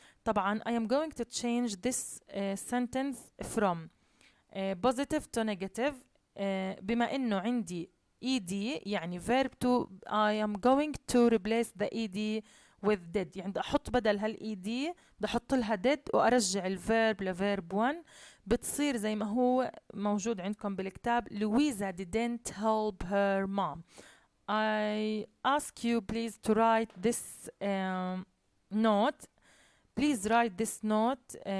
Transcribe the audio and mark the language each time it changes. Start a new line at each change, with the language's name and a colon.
English: طبعا I am going to change this sentence from positive to negative.
Arabic: بما إنه عندي
English: ed يعني verb to I am going to replace the ed with did،
Arabic: يعني بدي احط بدل هال
English: ed
Arabic: بدي احط لها
English: did
Arabic: وارجع الفيرب لفيرب
English: 1.
Arabic: بتصير زي ما هو موجود عندكم بالكتاب.
English: Louisa didn't help her mom. I ask you please to write this note. Please write this note.